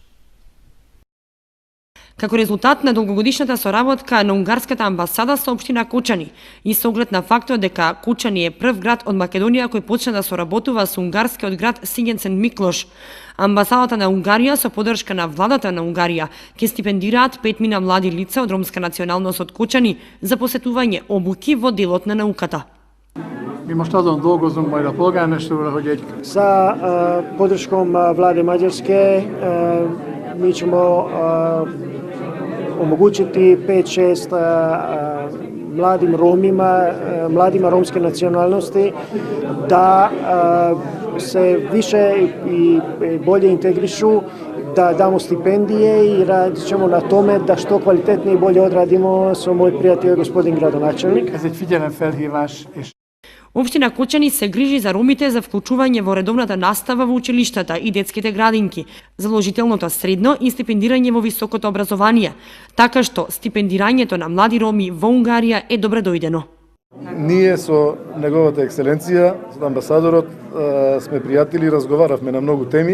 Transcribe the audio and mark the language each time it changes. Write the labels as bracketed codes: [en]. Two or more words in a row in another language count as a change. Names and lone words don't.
[mk] Како резултат на долгогодишната соработка на унгарската амбасада со општина Кучани и со оглед на фактот дека Кучани е прв град од Македонија кој почна да соработува со унгарскиот град Сигенцен Миклош, амбасадата на Унгарија со поддршка на владата на Унгарија ќе стипендираат 5 млади лица од ромска националност од Кучани за посетување обуки во делот на науката. [hu] Mi most azon dolgozunk majd a polgármester, hogy egy... [sr] Sa podrškom vlade Mađarske mi ćemo omogućiti 5-6 mladim Romima, mladima romske nacionalnosti da se više i bolje integrišu, da damo stipendije i radit ćemo na tome da što kvalitetnije i bolje odradimo sa moj prijatelj gospodin gradonačelnik. [hu] Ez egy figyelemfelhívás és [mk] Општина Кучани се грижи за ромите за вклучување во редовната настава во училиштата и детските градинки, задолжителното средно и стипендирање во високото образование, така што стипендирањето на млади роми во Унгарија е добредојдено. Ние со неговата екселенција, со амбасадорот, сме пријатели и разговаравме на многу теми.